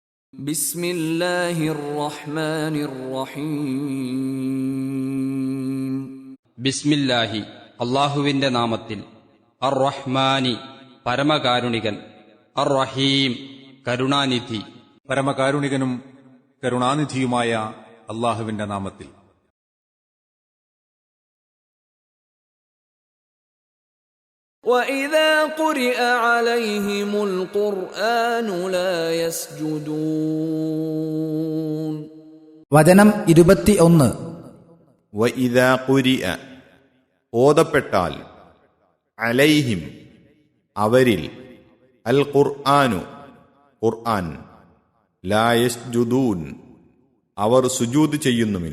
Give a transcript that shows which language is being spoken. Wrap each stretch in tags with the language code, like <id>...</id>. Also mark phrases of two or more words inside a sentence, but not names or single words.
<ar>بسم الله الرحمن الرحيم.</ar> <ml>ബിസ്മില്ലാഹി അല്ലാഹുവിന്റെ നാമത്തിൽ.</ml> <ar>الرحمن പരമകാരുണികൻ, الرحيم കരുണാനിധി.</ar> <ml>പരമകാരുണികനും കരുണാനിധിയുമായ അല്ലാഹുവിന്റെ നാമത്തിൽ.</ml> <ar>وَإِذَا قُرِئَ عَلَيْهِمُ الْقُرْآنُ لَا يَسْجُدُونَ.</ar> <ml>വചനം 21.</ml> <ar>وإذا قرئ</ar> <ml>ഓതപ്പെട്ടാൽ, അലൈഹിം അവരിൽ,</ml> <ar>القرآن</ar> <ml>ഖുർആൻ,</ml> <ar>لا يسجدون</ar> <ml>അവർ സുജൂദ് ചെയ്യുന്നുമില്ല.</ml>